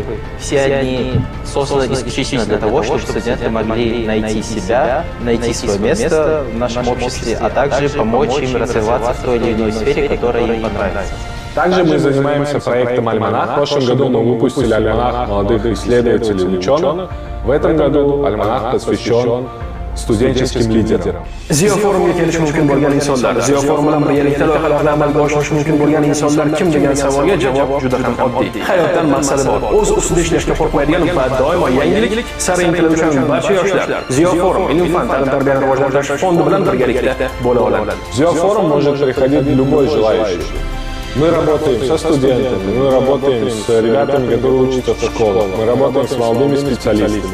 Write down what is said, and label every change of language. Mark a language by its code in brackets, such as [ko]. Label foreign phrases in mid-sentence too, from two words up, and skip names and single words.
[ru] Все они созданы исключительно для того, чтобы студенты могли найти себя, найти свое место в нашем обществе, а также помочь им развиваться в той или иной сфере, которая им понравится. Также мы занимаемся проектом «Альманах». В прошлом году мы выпустили альманах молодых исследователей и ученых. В этом году альманах посвящен stуденческим лидером. [uz] Ziyo forumga kelishi mumkin bo'lgan insonlar, Ziyo forum bilan birgalikda loyihalarni amalga oshirishi mumkin bo'lgan insonlar kim degan savolga javob juda ham oddiy. Hayotdan maqsadi bor, o'z ustida ishlashga qo'rqmaydigan va doimo yangilik sari intiluvchan barcha yoshlar Ziyo forum ilm-fan ta'lim-tarbiyani rivojlantirish fondi bilan birgalikda bo'la oladi. [ru] Ziyo forum может приходить любой желающий. Мы работаем со студентами, мы работаем с ребятами, которые учатся в школах, мы работаем с молодыми специалистами.